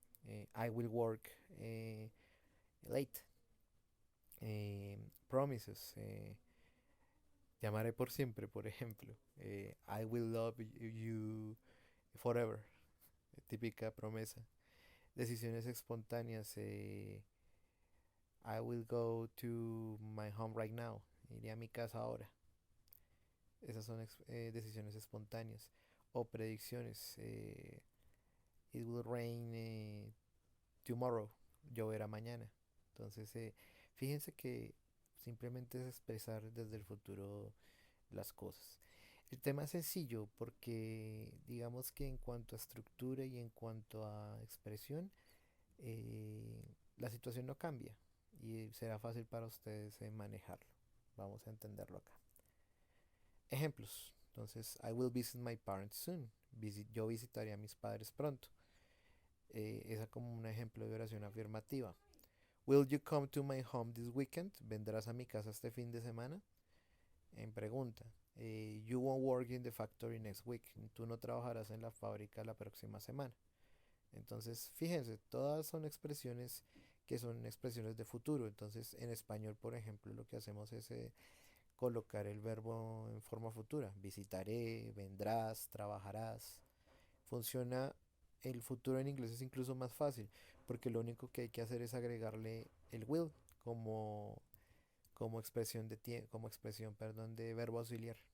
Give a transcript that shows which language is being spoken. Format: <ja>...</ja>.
<en>I will work late. Promises.</en> <es>Llamaré por siempre, por ejemplo.</es> <en>I will love you forever.</en> <es>Típica promesa. Decisiones espontáneas.</es> <en>I will go to my home right now.</en> <es>Iré a mi casa ahora. Esas son decisiones espontáneas. O predicciones.</es> <en>It will rain tomorrow.</en> <es>Lloverá mañana. Entonces, fíjense que simplemente es expresar desde el futuro las cosas. El tema es sencillo porque digamos que en cuanto a estructura y en cuanto a expresión, la situación no cambia y será fácil para ustedes manejarlo. Vamos a entenderlo acá. Ejemplos.</es> <en>Entonces, I will visit my parents soon.</en> <es>Yo visitaré a mis padres pronto. Esa como un ejemplo de oración afirmativa.</es> <en>Will you come to my home this weekend?</en> <es>¿Vendrás a mi casa este fin de semana? En pregunta.</es> <en>You won't work in the factory next week.</en> <es>Tú no trabajarás en la fábrica la próxima semana. Entonces, fíjense, todas son expresiones que son expresiones de futuro. Entonces, en español, por ejemplo, lo que hacemos es colocar el verbo en forma futura. Visitaré, vendrás, trabajarás. Funciona, el futuro en inglés es incluso más fácil, porque lo único que hay que hacer es agregarle el will como expresión como expresión, perdón, de verbo auxiliar.</es>